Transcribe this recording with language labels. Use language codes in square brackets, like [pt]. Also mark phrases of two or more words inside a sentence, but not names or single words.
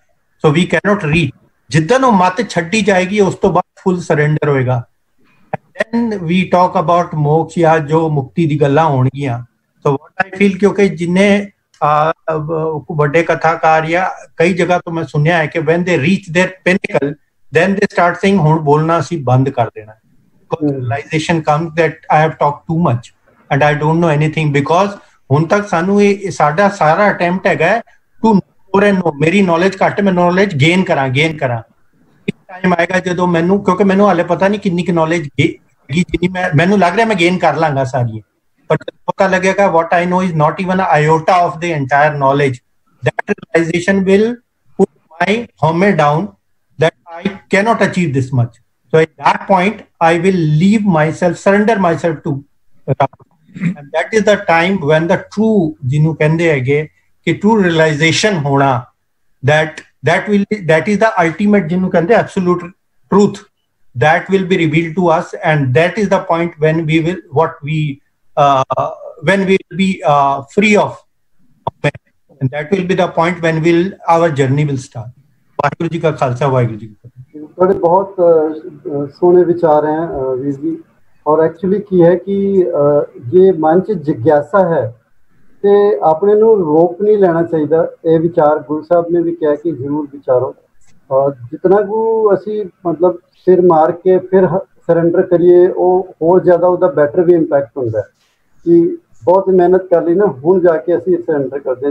[en] So we can not reach. [pa] ਜਿੱਦਣ ਵੋ ਮੱਤ ਛੱਡੀ ਜਾਏਗੀ ਉਸ ਤੋ ਬਾਅਦ [en] full surrender [pa] ਹੋਏਗਾ। [en] Then we talk about moksha [pa] ਯਾ ਜੋ ਮੁਕਤੀ ਦੀ ਗੱਲਾਂ ਹੋਣਗੀਆਂ। [en] So what I feel, [pa] ਕਿਉਂਕਿ ਜਿੰਨੇ ਬੜੇ ਕਥਾਕਾਰ ਯਾ ਕਈ ਜਗ੍ਹਾ ਤੋ ਮੈਂ ਸੁਣਿਆ ਹੈ ਕਿ [en] When they reach their pinnacle then they start saying [pa] ਹੁਣ ਬੋਲਣਾ ਅਸੀਂ ਬੰਦ ਕਰ ਦੇਣਾ। [en] realization comes that I have talked too much and I don't know anything, because [pa] ਹੁਣ ਤੱਕ ਸਾਨੂੰ ਇਹ ਸਾਡਾ ਸਾਰਾ ਅਟੈਂਪਟ ਹੈਗਾ [en] to know and know। [pa] ਮੇਰੀ ਨੌਲੇਜ ਘੱਟ, ਮੈਂ [en] knowledge gain [pa] ਕਰਾਂ। ਇੱਕ ਟਾਈਮ ਆਏਗਾ ਜਦੋਂ ਮੈਨੂੰ, ਕਿਉਂਕਿ ਮੈਨੂੰ ਹਾਲੇ ਪਤਾ ਨਹੀਂ ਕਿੰਨੀ ਕੁ ਨੌਲੇਜ ਹੈਗੀ, ਜਿੰਨੀ ਮੈਨੂੰ ਲੱਗ ਰਿਹਾ ਮੈਂ ਗੇਨ ਕਰ ਲਾਂਗਾ ਸਾਰੀ, ਪਰ ਪਤਾ ਲੱਗੇਗਾ [en] what I know is not even an iota of the entire knowledge। that realization will put my home down that I cannot achieve this much। So at that point, I will leave myself, surrender myself to Ram। And that is the time when the true, [pa] ਜਿਨੂੰ ਕਹਿੰਦੇ ਹੈਗੇ ਕਿ [en] true realization hona, that is the ultimate, [pa] ਜਿਨੂੰ ਕਹਿੰਦੇ [en] absolute truth, that will be revealed to us। And that is the point when we will, when we will be free of, and that will be the point when our journey will start। [pa] ਵਾਹਿਗੁਰੂ ਜੀ ਕਾ ਖ਼ਾਲਸਾ, ਵਾਹਿਗੁਰੂ ਜੀ ਕੀ ਫ਼ਤਿਹ। ਬੜੇ ਬਹੁਤ ਸੋਹਣੇ ਵਿਚਾਰ ਹੈਂ ਵੀਰ ਜੀ। ਔਰ ਐਕਚੁਅਲੀ ਕੀ ਹੈ ਕਿ ਯੇ ਮਨ ਚ ਜਿਗਿਆਸਾ ਹੈ ਤੋ ਅਪਣੇ ਨੂੰ ਰੋਕ ਨਹੀਂ ਲੈਣਾ ਚਾਹੀਏ। ਯੇ ਵਿਚਾਰ ਗੁਰੂ ਸਾਹਬ ਨੇ ਭੀ ਕਹਾ ਕਿ ਜ਼ਰੂਰ ਵਿਚਾਰੋ, ਔਰ ਜਿਤਨਾ ਕੋ ਅਸੀ ਮਤਲਬ ਸਿਰ ਮਾਰ ਕੇ ਫਿਰ ਸਰੈਂਡਰ ਕਰੀਏ, ਵੋ ਹੋਰ ਜ਼ਿਆਦਾ ਉਸਕਾ ਬੈਟਰ ਭੀ ਇੰਪੈਕਟ ਹੋਤਾ ਹੈ ਕਿ ਬਹੁਤ ਮਿਹਨਤ ਕਰ ਲੀ ਨਾ, ਹੁਣ ਜਾਕੇ ਅਸੀ ਸਰੈਂਡਰ ਕਰਤੇ ਹੈਂ।